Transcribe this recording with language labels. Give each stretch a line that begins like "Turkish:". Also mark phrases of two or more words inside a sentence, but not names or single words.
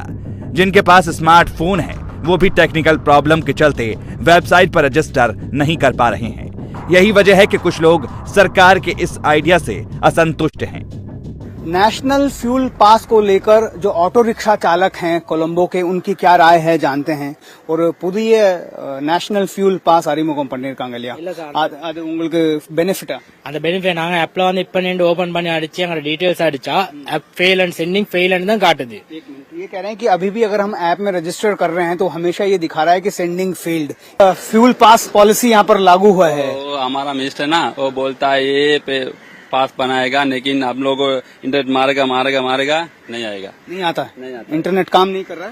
Hindi: जिनके पास स्मार्टफोन है वो भी टेक्निकल प्रॉब्लम के चलते वेबसाइट पर रजिस्टर नहीं कर पा रहे हैं। यही वजह है कि कुछ लोग सरकार के इस आइडिया से असंतुष्ट हैं।
English: national fuel pass
Hindi: को लेकर जो
English: auto rickshaw
Hindi: चालक हैं कोलंबो के, उनकी क्या राय है जानते हैं.
Tamil: और புதிய
English: national fuel pass
Tamil: அறிமுகம் பண்ணிருக்காங்க இல்லையா, அது உங்களுக்கு பெனிஃபிட்டா? அந்த பெனிஃபிட் நாங்க ஆப்ல வந்து இப்ப நின்று ஓபன் பண்ணி அடிச்சு எங்க டீடைல்ஸ் அடிச்சா
English: app fail and sending fail and
Tamil: தான் காட்டுது.
Hindi: ये कह रहे हैं कि अभी भी अगर हम ऐप में रजिस्टर कर रहे हैं तो हमेशा ये दिखा रहा है कि
English: sending failed. fuel pass policy
Hindi: यहाँ पर लागू हुआ है. तो हमारा मिनिस्टर ना वो बोलता है ये पे पास बनाएगा, लेकिन हम लोग इंटरनेट मारेगा नहीं आएगा. नहीं आता इंटरनेट काम नहीं कर रहा है,